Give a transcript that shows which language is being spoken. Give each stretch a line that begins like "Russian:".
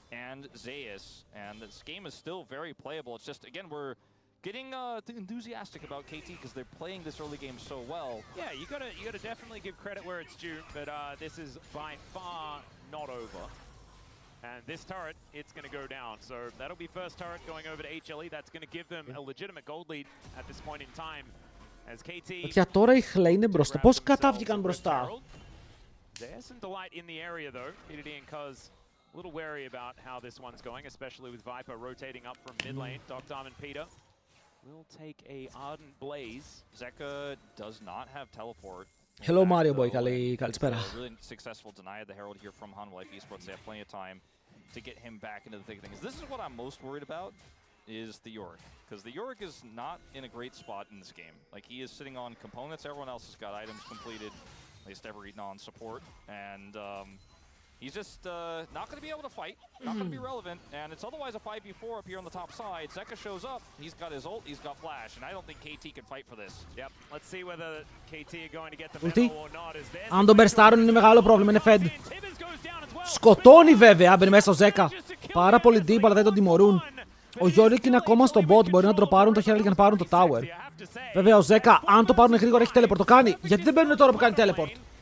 English: And Zeus, and this game is still very playable. It's just again we're getting enthusiastic about KT because they're playing this early game so well. Yeah, you gotta definitely give credit where it's due, but this is by far not over. And this turret, it's going to go down. So that'll be first turret going over to HLE. That's going to give them a legitimate gold lead at this point in time. As KT.
Greek: Για τώρα η Hle είναι μπροστά. Πώς κατάβγηκαν μπροστά?
English: There's some delight in the area though. BDD and Cuz a little wary about how this one's going, especially with Viper rotating up from mid lane. Dr. and Peter will take a Ardent Blaze. Zeka does not have teleport.
Greek: Hello Mario Boy, καλησπέρα.
English: Really successful deny the Herald here from Hanwha Life Esports. They have plenty of time to get him back into the thick of things. This is what I'm most worried about, is the Yorick. Because the Yorick is not in a great spot in this game. Like, he is sitting on components. Everyone else has got items completed, at least every non-support. And he's just not going to be able to fight, not going to be relevant, and it's otherwise a 5v4 up here on the top side. Zeka shows up, he's got his ult, he's got flash, and I don't think KT can fight for this. Yep, let's see whether KT are going to get the memo or not.
Greek: Αν τον μπερστάρουν είναι μεγάλο πρόβλημα, είναι fed. Σκοτώνει βέβαια, μπαίνει μέσα ο Zeka. Πάρα πολύ deep, αλλά δεν τον τιμωρούν. Ο Yorick είναι ακόμα στο bot, μπορεί να τροπάρουν το Herald και να πάρουν το tower. Βέβαια ο Zeka, αν το πάρουν γρήγορα, έχει teleport, το κάνει. Γιατί δεν μπαίνουν τώρα που κάνει teleport?